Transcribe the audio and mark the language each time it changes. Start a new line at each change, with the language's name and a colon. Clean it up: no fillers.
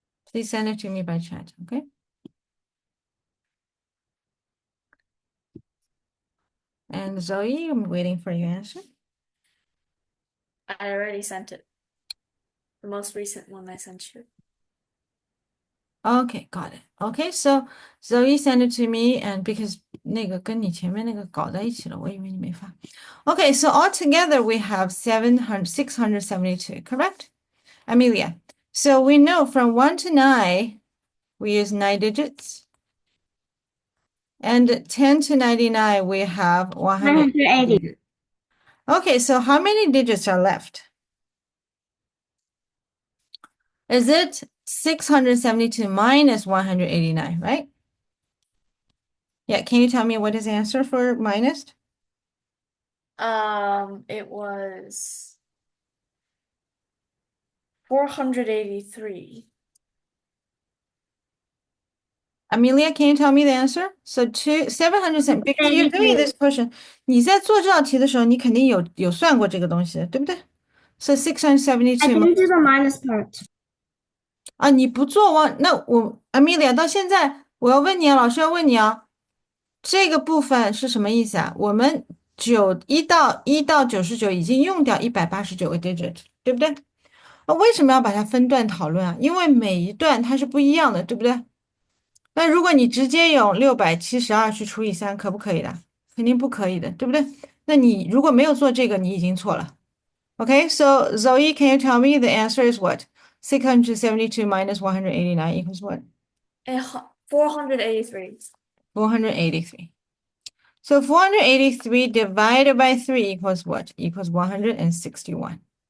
English: Please send it to me by chat, okay? And Zoe, I'm waiting for your answer. I already sent it. The most recent one I sent you. Okay, got it. Okay, so Zoe sent it to me, and because
Chinese: 那个跟你前面那个搞在一起了，我以为你没发。
English: Okay, so altogether we have 672, correct? Amelia. So we know from 1 to 9, we use 9 digits. And 10 to 99, we have 180 digits. Okay, so how many digits are left? Is it 672 minus 189, right? Yeah, can you tell me what is the answer for minus? It was 483. Amelia, can you tell me the answer? So 700, because you're doing this question,
Chinese: 你在做这道题的时候，你肯定有算过这个东西，对不对？
English: So I 672 didn't do the minus part.
Chinese: 啊，你不做忘，那我 Amelia 到现在我要问你啊，老师要问你啊，这个部分是什么意思啊？我们1到99已经用掉189个 digit，对不对？那为什么要把它分段讨论啊？因为每一段它是不一样的，对不对？那如果你直接用672去除以3，可不可以的？肯定不可以的，对不对？那你如果没有做这个，你已经错了。
English: Okay, so Zoe, can you tell me the answer is what? 672 minus 189 equals what? 483. 483. So 483 divided by 3 equals what? Equals 161.